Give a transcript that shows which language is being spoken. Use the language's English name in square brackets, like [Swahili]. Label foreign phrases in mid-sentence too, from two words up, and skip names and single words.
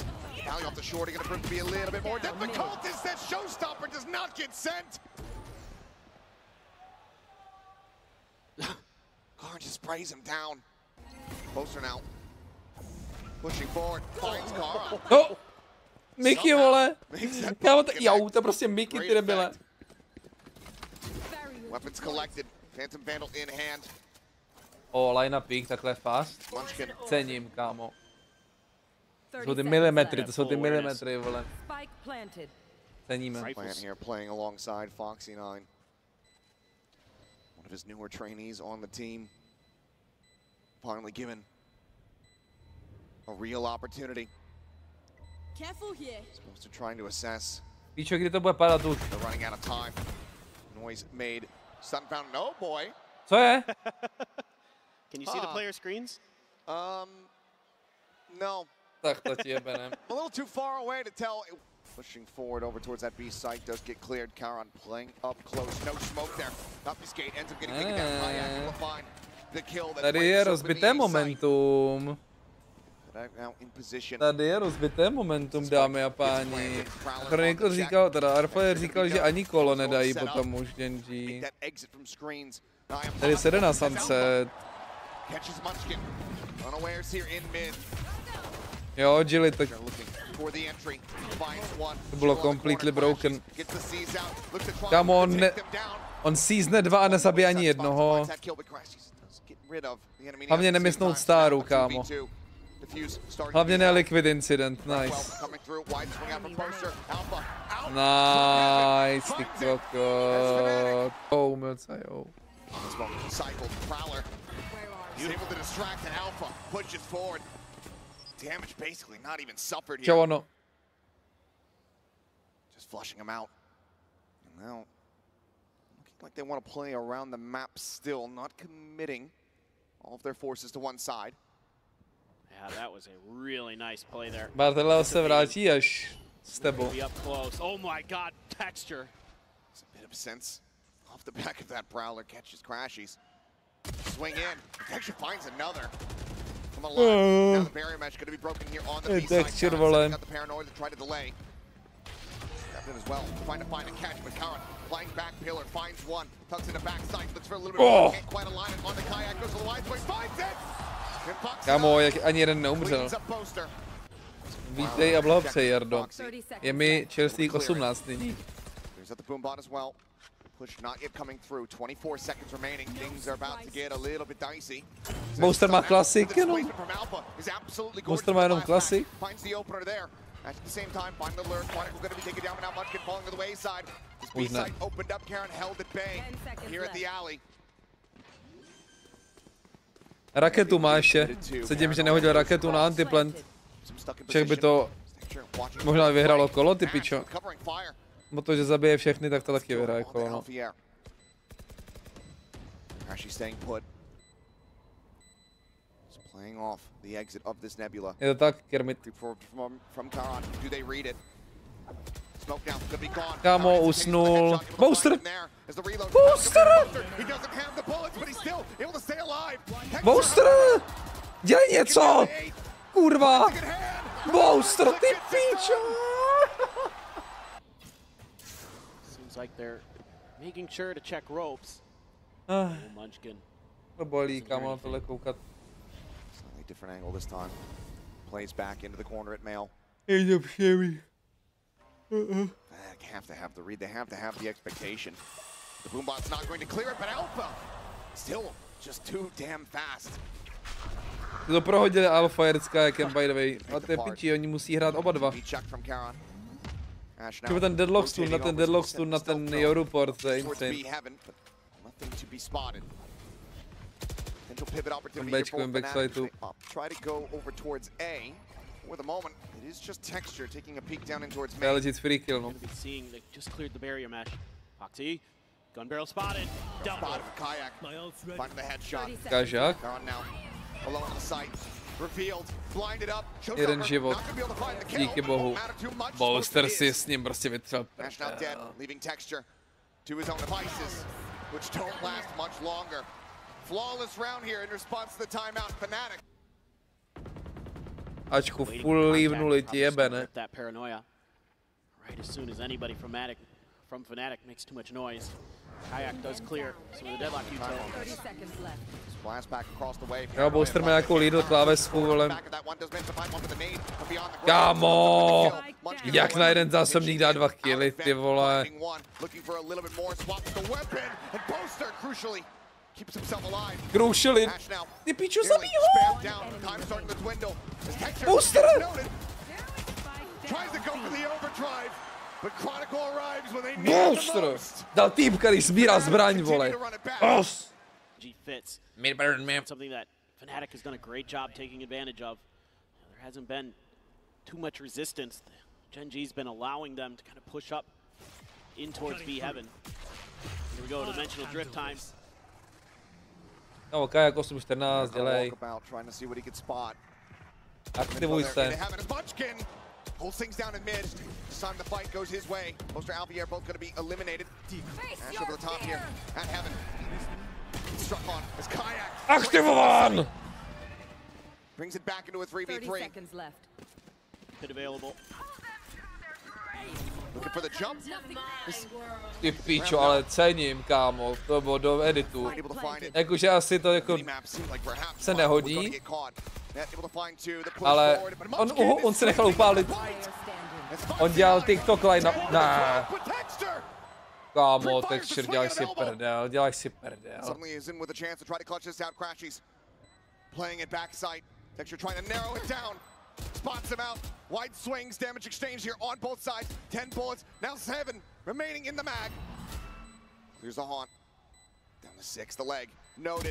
[English] Alley off the short, going to prove to be a little bit more difficult. Is that Showstopper does not get sent. Karn just sprays him down. Poster now. Pushing forward, finds Kara. [Czech] Oh! Mickey, vole! [English] Makes that [Czech] Kámo, [English] bucket [Czech] jo, to je prostě Mickey, ty debile. [English] effect. Weapons collected. Phantom Vandal in hand. O, line up pick, [Czech] takhle fast. [English] Munchkin. [Czech] Cením, kámo. To [English] 30 [Czech] jsou ty [English] seconds [Czech] milimetry, [English] left. [Czech] to jsou ty milimetry, vole. [English] Spike planted. [Czech] Ceníme. [English] Plant here playing alongside Foxy9. One of his newer trainees on the team. Finally given a real opportunity. Careful here. Supposed to trying to assess. [Czech] Píčo, kdy to bude padat už? [English] They're running out of time. Noise made. Sunfound, no boy. [Czech] Co je? [English] Can you see the player screens? No. [Czech] Tak to ti jebe, ne? [English] A little too far away to tell. Pushing forward over towards that B site does get cleared. Karan playing up close. No smoke there. Obfuscate ends up getting taken down. Kayak will find the kill. That [Czech] Tady je rozbité momentum. [English] Now in position. [Czech] Tady je rozbité momentum, dámy a páni. Chronicle říkal, teda Arfire říkal, že ani kolo nedají potom už Genji. [English] That exit from screens. [Czech] Tady se jde na sunset. [English] Catches Munchkin. Unawares here in mid. [Czech] Jo, agility. [English] They're looking for the entry. Finds one. [Czech] To bylo [English] completely broken. Gets the C's out. Looks to try [Czech] Kámo, [English] to take them down. [Czech] on seasne 2 a nezabije ani jednoho. Hlavně nemysnout staru, kámo. Hlavně ne [English] liquid incident, [Czech] nice. Nice, ty kokot. Oh, milca, jo. [English] Damage basically not even suffered [Czech] Čau, [English] here. [Czech] ono. [English] Just flushing him out. And now, looking like they want to play around the map still, not committing all of their forces to one side. Yeah, that was a really nice play there. [Czech] Barteleo se vrátí až s tebou. [English] Be up close. Oh my God, Texture. It's a bit of sense off the back of that Prowler, catches Crashies. Swing in, Texture finds another. From a line. Now the barrier mesh going to be broken here on the B side. Texture, Karan got the paranoid to try to delay. Grabbed it as well, trying to find a catch, but Karan flying back pillar, finds one, tucks in the backside, looks for a little bit more, can't quite align it on the kayak, goes to the wide way, finds it! [Czech] Kámo, jak ani jeden neumřel. Vítej a blahopřej, Jardo. Je mi čerstvých 18 nyní. [English] There's at the boom bot as well. Push not yet coming through. 24 seconds remaining. Things are about to get a little bit dicey. [Czech] Booster má klasik, jenom. Booster má jenom klasik. [English] Finds the opener there. At the same time, find the lure. Chronicle going to be taken down, but now Munchkin falling to the wayside. This B side opened up. Karan held at bay here at the alley. [Czech] Raketu má ještě. Sedím, že nehodil raketu na antiplant. Však by to možná vyhralo kolo, ty pičo. Protože zabije všechny, tak to taky vyhraje kolo, no. Je to tak, Kermit. Kámo, usnul. Booster! Booster! Booster! Dělej něco! Kurva! Booster, ty pičo! [English] Seems like they're making sure to check ropes. Munchkin. [Czech] To bolí, kámo, na tohle koukat. [English] Slightly different angle this time. Plays back into the corner at Mail. [Czech] Je to příjemný. [English] They have to have the read. They have to have the expectation. The Boombot's not going to clear it, but Alpha still just too damn fast. [Czech] To prohodili Alpha Jerdská, jak [English] by the way. [Czech] A to je piči, oni musí hrát oba dva. [English] Ash [Czech] Třeba ten Deadlock stun, [English] rotating [Czech] na ten [English] over, [Czech] Deadlock [English] set [Czech] stun, na [English] stealth [Czech] ten [English] drone [Czech] Europort, to je [English] towards [Czech] insane. [English] B heaven, but nothing to be spotted. Potential pivot opportunity here [Czech] Bečko, [English] for backside Fnatic. [Czech] tu. [English] Try to go over towards A. For the moment, it is just Texture taking a peek down in towards [Czech] To je [English] main. legit free kill, no. Gonna be seeing they just cleared the barrier mesh. Foxy, gun barrel spotted. Double. Spotted for Kayak. Finding the headshot. 30 seconds. [Czech] Kažák. [English] They're on now. Alone on the site. Revealed. Blinded up. [Czech] Jeden [English] Showstopper, [Czech] život. [English] not gonna be able to find the kill, [Czech] Díky [English] but [Czech] bohu. [English] won't matter too much. [Czech] Bolster [English] Most of [Czech] si [English] it is. [Czech] s ním prostě vytřel. [English] Nash now dead, leaving Texture to his own devices, which don't last much longer. Flawless round here in response to the timeout. Fnatic. [Czech] Ačku [English] Waiting [Czech] full [English] for [Czech] leavnuli [English] contact, [Czech] ti jebene. [English] rip that paranoia. Right as soon as anybody from Fnatic makes too much noise. Kayak does clear, so the deadlock util. 30 seconds left. Splash back across the way. [Czech] Jo, Bolster má nějakou lead klávesku, vole. [English] Back of that one does manage to find one for the nade from beyond the ground. [Czech] Kámo! [English] Munchkin [Czech] Jak [English] for [Czech] na [English] one. [Czech] jeden zásobník dá 2 killy, ty vole. [English] Finding one, looking for a little bit more, swaps the weapon, and Bolster crucially keeps himself alive. [Czech] Krušili. [English] Ash now. [Czech] Ty pičo, [English] Nearly [Czech] zabij ho! [English] spammed down. Time starting to dwindle. As Texture [Czech] Bolster! [English] gets noted, tries to go for the overdrive, but Chronicle arrives when they need it the [Czech] Bolster! [English] most. [Czech] Dal týp, který sbírá zbraň, vole. Os! [English] G fits. Midburn, man. Something that Fnatic has done a great job taking advantage of. There hasn't been too much resistance. Gen G's been allowing them to kind of push up in towards B heaven. Here we go, dimensional drift time. [Czech] No, Kajak 8-14, dělej. [English] Walkabout, trying to see what he could spot. [Czech] Aktivuj se. [English] Munchkin holds things down in mid. This time the fight goes his way. Bolster and Alvier both going to be eliminated. Ash over the top here at Heaven. Struck on as Kayak. [Czech] Aktivován! [English] Brings it back into a 30 3v3. seconds left. Pit available. Looking for the jump. [Czech] Ty pičo, ale cením, kámo. To bylo do editu. [English] Able to find it. [Czech] Jakože asi to jako [English] Minimap seemed like perhaps [Czech] se [English] we're gonna [Czech] nehodí, [English] get caught. Net able to find two. The push [Czech] ale [English] forward, but [Czech] on, [English] Munchkin [Czech] on [English] is [Czech] se nechal [English] safely [Czech] upálit. [English] Player standing. As Foxy [Czech] On dělal [English] Lion [Czech] TikTok line na... [English] takes [Czech] Ne, [English] the with Texture. [Czech] kámo, Texture, děláš si prdel, děláš si prdel. [English] Suddenly is in with a chance to try to clutch this out. Crashies playing it backside. Texture trying to narrow it down. Spots him out. Wide swings, damage exchange here on both sides. 10 bullets, now 7 remaining in the mag. Here's the haunt. Down to 6, the leg. Noted.